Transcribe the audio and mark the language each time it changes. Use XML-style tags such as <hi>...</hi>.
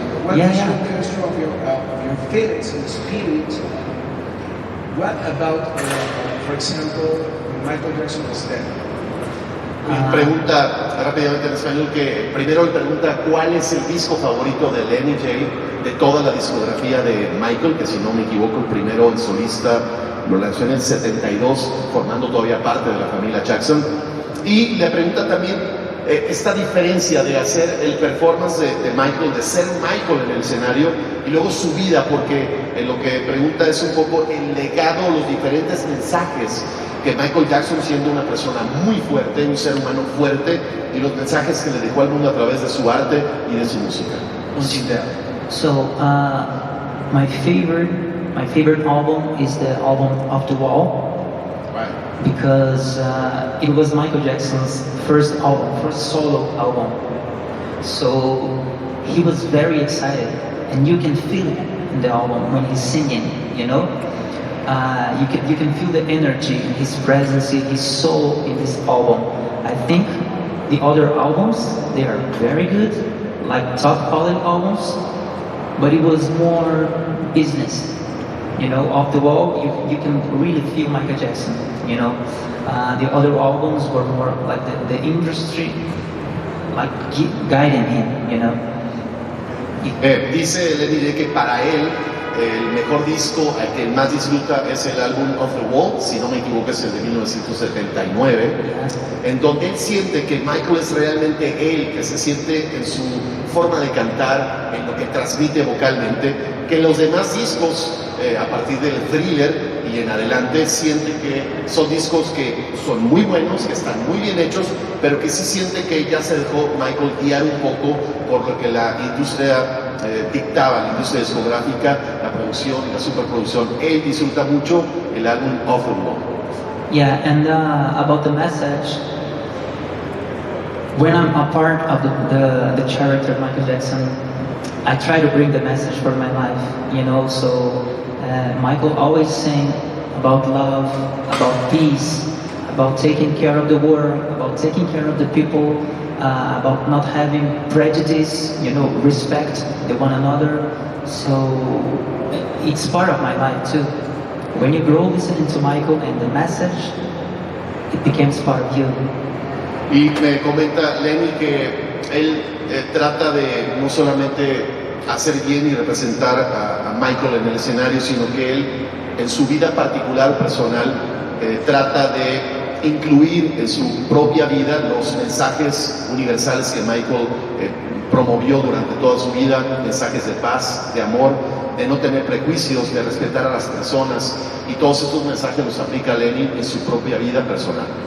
<en>What is your chemistry of your feelings and spirit? What about, for example, Michael Jackson was there?</en> <es>Pregunta rápidamente en español, que primero le pregunta cuál es el disco favorito de Lenny J de toda la discografía de Michael, que si no me equivoco el primero en solista lo lanzó en el 72, formando todavía parte de la familia Jackson. Y le pregunta también esta diferencia de hacer el performance de Michael, de ser Michael en el escenario, y luego su vida, porque lo que pregunta es un poco el legado, los diferentes mensajes que Michael Jackson, siendo una persona muy fuerte, un ser humano fuerte, y los mensajes que le dejó al mundo a través de su arte y de su música.</es> <en>So my favorite album is the album Off the Wall, Right. because it was Michael Jackson's first album, first solo album. So he was very excited, and you can feel it in the album when he's singing. You know, you can feel the energy, his presence, his soul in this album. I think the other albums, they are very good, like top quality albums, but it was more business. You know, Off the Wall, you can really feel Michael Jackson. You know, the other albums were more like the industry, like guiding him. You know.</en> <es>Dice Lenny que para él el mejor disco al que más disfruta es el álbum Off the Wall, si no me equivoco es el de 1979, en donde él siente que Michael es realmente él, que se siente en su forma de cantar, en lo que transmite vocalmente, que los demás discos a partir del Thriller y en adelante siente que son discos que son muy buenos, que están muy bien hechos, pero que sí siente que ya se dejó Michael guiar un poco por lo que la industria dictaba, la industria discográfica, la producción y la superproducción. Él disfruta mucho el álbum Off the Wall.</es> <en>Yeah, and about the message, when I'm a part of the character of Michael Jackson, I try to bring the message for my life, you know. So Michael always sang about love, about peace, about taking care of the world, about taking care of the people, about not having prejudice, you know, respect the one another. So it's part of my life too. When you grow listening to Michael and the message, it becomes part of you.</en> <es>Y me comenta Lenny que él trata de no solamente hacer bien y representar a Michael en el escenario, sino que él en su vida particular, personal, trata de incluir en su propia vida los mensajes universales que Michael promovió durante toda su vida, mensajes de paz, de amor, de no tener prejuicios, de respetar a las personas, y todos estos mensajes los aplica Lenny en su propia vida personal.</es>